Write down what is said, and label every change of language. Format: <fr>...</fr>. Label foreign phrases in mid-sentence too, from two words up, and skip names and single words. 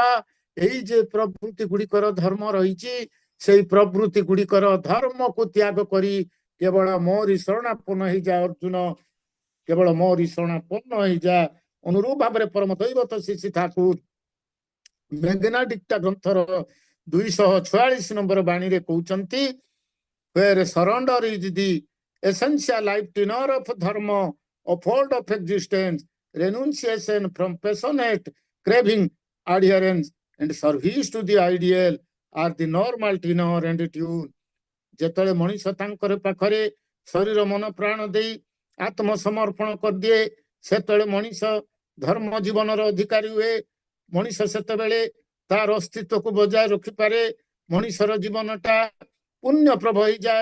<or>ଏଇ ଯେ ପ୍ରବୃତ୍ତି ଗୁଡିକର ଧର୍ମ ରହିଛି, ସେଇ ପ୍ରବୃତ୍ତି ଗୁଡିକର ଧର୍ମକୁ ତ୍ୟାଗ କରି କେବଳ ମୋରି ଶରଣାପନ୍ନ ହେଇଯା ଅର୍ଜୁନ, କେବଳ ମୋରି ଶରଣାପନ୍ନ ହେଇଯା। ଅନୁରୂପ ଭାବରେ ପରମ ଦୈବତ ଶ୍ରୀ ଶ୍ରୀ ଠାକୁର ମେଘନା ଡିକ୍ଟା ଗ୍ରନ୍ଥର 246 ନମ୍ବର ବାଣୀରେ କହୁଛନ୍ତି,</or> <en>where surrender is the essential life tenor of dharma, uphold of existence, renunciation from passionate craving, adherence and service to the ideal are the normal tenor and tune.</en> <or>ଯେତେବେଳେ ମଣିଷ ତାଙ୍କର ପାଖରେ ଶରୀର ମନ ପ୍ରାଣ ଦେଇ ଆତ୍ମସମର୍ପଣ କରିଦିଏ, ସେତେବେଳେ ମଣିଷ ଧର୍ମ ଜୀବନର ଅଧିକାରୀ ହୁଏ। ମଣିଷ ସେତେବେଳେ ତାର ଅସ୍ତିତ୍ୱକୁ ବଜାୟ ରଖିପାରେ। ମଣିଷର ଜୀବନଟା ପୁଣ୍ୟ ପ୍ରଭ ହେଇଯାଏ।</or>